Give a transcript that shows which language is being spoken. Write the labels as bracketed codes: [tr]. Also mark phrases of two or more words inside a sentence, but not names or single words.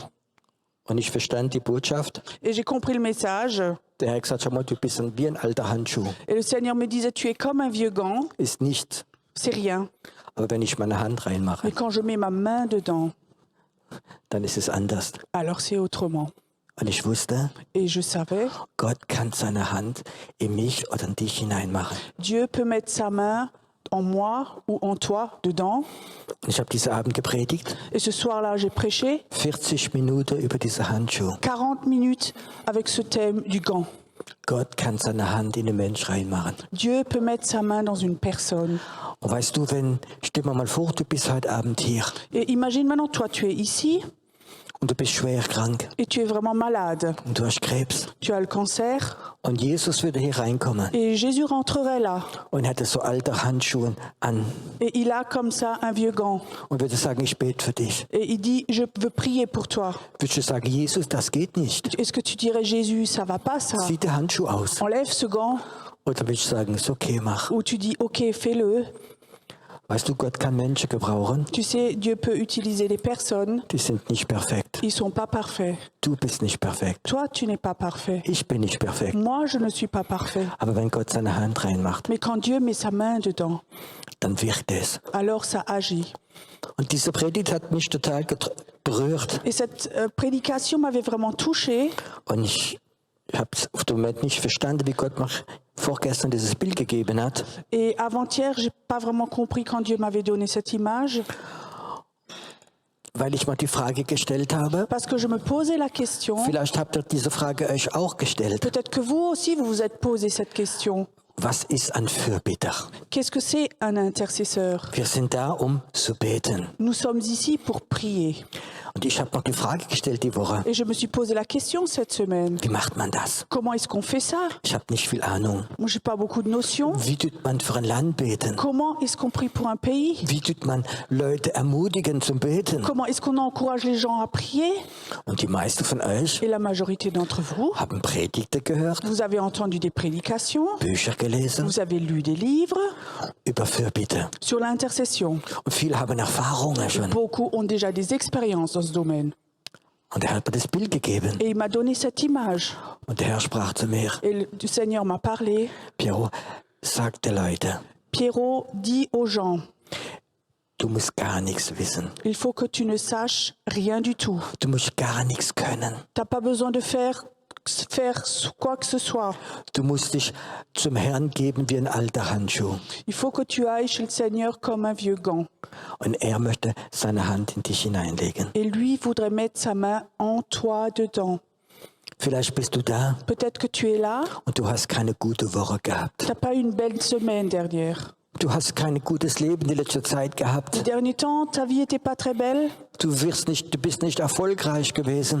[de] Und ich verstand die Botschaft. [fr] Et j'ai compris le message. [de] Der Herr hat gesagt, schau mal, du bist wie ein alter Handschuh. [fr] Et le Seigneur me disait, tu es comme un vieux gant, [de] Ist nichts. [fr] c'est rien. [de] Aber wenn ich meine Hand reinmache, [fr] Mais quand je mets ma main dedans, [de] dann ist es anders. [fr] alors c'est autrement. [de] Und ich wusste, [fr] Et je savais, [de] Gott kann seine Hand in mich oder in dich hineinmachen. [fr] Dieu peut mettre sa main en moi ou en toi dedans. [de] Ich habe diesen Abend gepredigt, [fr] Et ce soir-là, j'ai prêché [de] 40 Minuten über diese Handschuhe. [fr] 40 minutes avec ce thème du gant. [de] Gott kann seine Hand in den Mensch reinmachen. [fr] Dieu peut mettre sa main dans une personne. [de] Und weißt du, stell dir mal vor, du bist heute Abend hier [fr] Et imagine maintenant, toi, tu es ici [de] und du bist schwer krank [fr] et tu es vraiment malade. [de] und du hast Krebs. [fr] Tu as le cancer [de] Und Jesus würde hier reinkommen [fr] et Jésus rentrerait là. [de] und hätte so alte Handschuhe an [fr] Et il a comme ça un vieux gant. [de] und würde sagen, ich bete für dich. [fr] Et il dit, je veux prier pour toi. [de] Würdest du sagen, Jesus, das geht nicht. [fr] Est-ce que tu dirais, Jésus, ça va pas ça? [de] Zieh den Handschuh aus. [fr] Enlève ce gant. [de] Oder würdest du sagen, ist okay, mach. [fr] Ou tu dis, ok, fais-le. [de] Weißt du, Gott kann Menschen gebrauchen, [fr] Tu sais, Dieu peut utiliser les personnes. [de] die sind nicht perfekt. [fr] Ils sont pas parfaits. [de] Du bist nicht perfekt. [fr] Toi, tu n'es pas parfait. [de] Ich bin nicht perfekt. [fr] Moi, je ne suis pas parfait. [de] Aber wenn Gott seine Hand reinmacht, [fr] Mais quand Dieu met sa main dedans, [de] dann wirkt es. [fr] alors ça agit. [de] Und diese Predigt hat mich total berührt. [fr] Et cette prédication m'avait vraiment touchée. [de] Und ich habe es auf den Moment nicht verstanden, wie Gott mir vorgestern dieses Bild gegeben hat. [fr] Et avant-hier, j'ai pas vraiment compris quand Dieu m'avait donné cette image. [de] Weil ich mal die Frage gestellt habe, [fr] Parce que je me posais la question. [de] vielleicht habt ihr diese Frage euch auch gestellt. [fr] Peut-être que vous aussi, vous vous êtes posé cette question. [de] Was ist ein Fürbitter? [fr] Qu'est-ce que c'est un intercesseur? [de] Wir sind da, zu beten. [fr] Nous sommes ici pour prier. [de] Und ich habe noch die Frage gestellt die Woche, [fr] Et je me suis posé la question cette semaine. [de] wie macht man das? [fr] Comment est-ce qu'on fait ça? [de] Ich habe nicht viel Ahnung. [fr] Moi, j'ai pas beaucoup de notions. [de] Wie tut man für ein Land beten? [fr] Comment est-ce qu'on prie pour un pays? [de] Wie tut man Leute ermutigen zum Beten? [fr] Comment est-ce qu'on encourage les gens à prier? [de] Und die meisten von euch [fr] Et la majorité d'entre vous, [de] haben Predigten gehört, [fr] vous avez entendu des prédications, [de] Bücher gelesen [fr] vous avez lu des livres [de] über Fürbitte. [fr] sur l'intercession. [de] Und viele haben Erfahrungen schon. [fr] Beaucoup ont déjà des expériences dans ce domaine. [de] Und er hat mir das Bild gegeben. [fr] Et il m'a donné cette image. [de] Und der Herr sprach zu mir, [fr] Et le Seigneur m'a parlé. [de] Piero, sagte Leute, [fr] Pierrot dit aux gens, [de] du musst gar nichts wissen. [fr] il faut que tu ne saches rien du tout. [de] Du musst gar nichts können. [fr] Tu n'as pas besoin de faire quoi que ce soit. [de] Du musst dich zum Herrn geben wie ein alter Handschuh. [fr] Il faut que tu ailles chez le Seigneur comme un vieux gant. [de] Und er möchte seine Hand in dich hineinlegen. [fr] Et lui voudrait mettre sa main en toi dedans. [de] Vielleicht bist du da [fr] Peut-être que tu es là, [de] und du hast keine gute Woche gehabt. [fr] tu n'as pas eu une belle semaine dernière. [de] Du hast kein gutes Leben die letzte Zeit Ces gehabt. [fr] derniers temps, ta vie n'était pas très belle, [de] Du bist nicht erfolgreich gewesen.